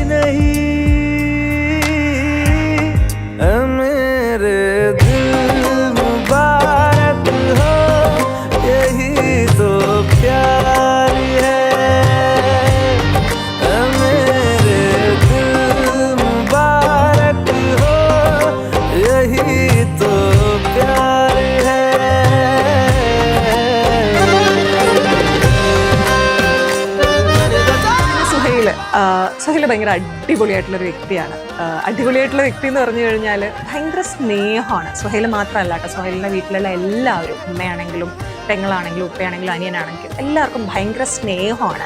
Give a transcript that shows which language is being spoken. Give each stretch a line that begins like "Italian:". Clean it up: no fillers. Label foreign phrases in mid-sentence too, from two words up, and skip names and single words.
Hindi: नहीं मेरे दिल मुबारक हो यही तो प्यार है मेरे दिल मुबारक हो यही तो प्यार है.
Malayalam: സുഹൈൽ ഭയങ്കര അടിപൊളിയായിട്ടുള്ളൊരു വ്യക്തിയാണ്. അടിപൊളിയായിട്ടുള്ള വ്യക്തി എന്ന് പറഞ്ഞു കഴിഞ്ഞാൽ ഭയങ്കര സ്നേഹമാണ്. സുഹൈൽ മാത്രമല്ല കേട്ടോ, സുഹൈലിൻ്റെ വീട്ടിലുള്ള എല്ലാവരും, ഉമ്മയാണെങ്കിലും പെങ്ങളാണെങ്കിലും ഉപ്പയാണെങ്കിലും അനിയനാണെങ്കിലും എല്ലാവർക്കും ഭയങ്കര സ്നേഹമാണ്.